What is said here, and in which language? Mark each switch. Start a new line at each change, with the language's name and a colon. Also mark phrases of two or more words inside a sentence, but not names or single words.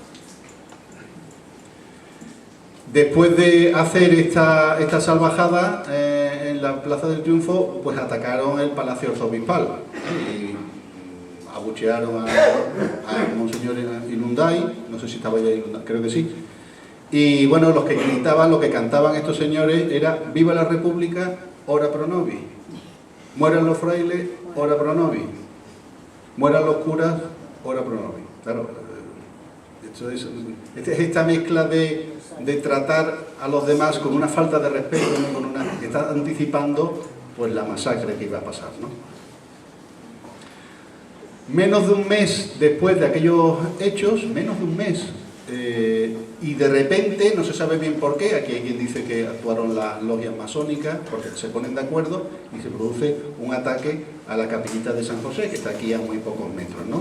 Spanish: Después de hacer esta salvajada en la Plaza del Triunfo, pues atacaron el Palacio Arzobispal y abuchearon a Monseñor Ilundain, no sé si estaba ya Ilundain, creo que sí. Y bueno, los que gritaban, lo que cantaban estos señores era "Viva la República,
Latin: ora pro nobis",
Spanish: "Mueran los frailes,
Latin: ora pro nobis",
Spanish: "Mueran los curas,
Latin: ora pro nobis".
Spanish: Claro, es esta mezcla de tratar a los demás con una falta de respeto, ¿no? Que está anticipando pues la masacre que iba a pasar, ¿no? Menos de un mes después de aquellos hechos, menos de un mes, y de repente, no se sabe bien por qué, aquí hay quien dice que actuaron las logias masónicas, porque se ponen de acuerdo y se produce un ataque a la capillita de San José, que está aquí a muy pocos metros, ¿no?